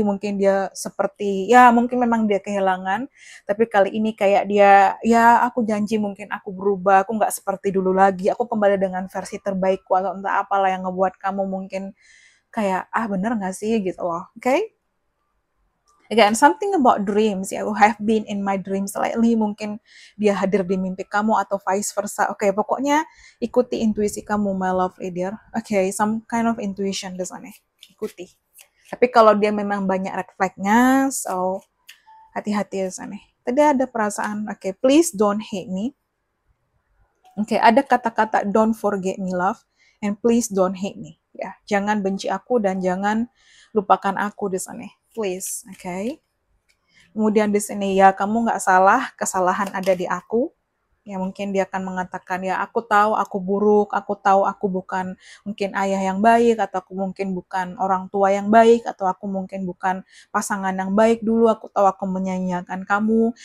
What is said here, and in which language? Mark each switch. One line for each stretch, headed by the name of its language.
Indonesian: Mungkin dia seperti, ya mungkin memang dia kehilangan. Tapi kali ini kayak dia, ya aku janji mungkin aku berubah. Aku nggak seperti dulu lagi. Aku kembali dengan versi terbaikku atau entah apalah yang ngebuat kamu mungkin kayak, bener nggak sih gitu loh.
English: Oke? Okay? Again, something about dreams.
Indonesian: Ya,
English: I have been in my dreams lately.
Indonesian: Mungkin dia hadir di mimpi kamu atau vice versa. Oke, pokoknya ikuti intuisi kamu,
English: my lovely dear.
Indonesian: Oke,
English: some kind of intuition
Indonesian: di sana. Ikuti. Tapi kalau dia memang banyak red flag-nya, so hati-hati di sana. Tadi ada perasaan, oke,
English: please don't hate me.
Indonesian: Oke, ada kata-kata
English: don't forget me, love, and please don't hate me.
Indonesian: Ya, jangan benci aku dan jangan lupakan aku di sana.
English: Please, okay?
Indonesian: Kemudian di sini ya kamu nggak salah, kesalahan ada di aku. Ya mungkin dia akan mengatakan ya aku tahu aku buruk, aku tahu aku bukan mungkin ayah yang baik, atau aku mungkin bukan orang tua yang baik, atau aku mungkin bukan pasangan yang baik dulu, aku tahu aku menyanyiakan kamu.